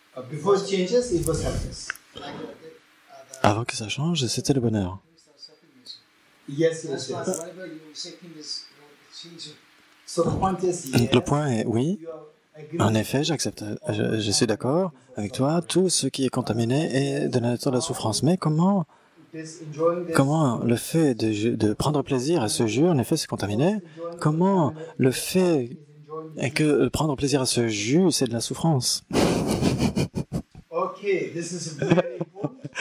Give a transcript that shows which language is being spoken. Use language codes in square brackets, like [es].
[en] Before it changes, it was happiness. [fr] Avant que ça change, c'était le bonheur. [en] Yes. Whatever you're seeking is changing. So the point is, yes, [fr] le point est, oui, en effet, j'accepte, je suis d'accord avec toi, tout ce qui est contaminé est de la nature de la souffrance. Mais comment le fait de prendre plaisir à ce jus, en effet, c'est contaminé? Comment le fait que prendre plaisir à ce jus, c'est de la souffrance? [en] Okay, this is very important.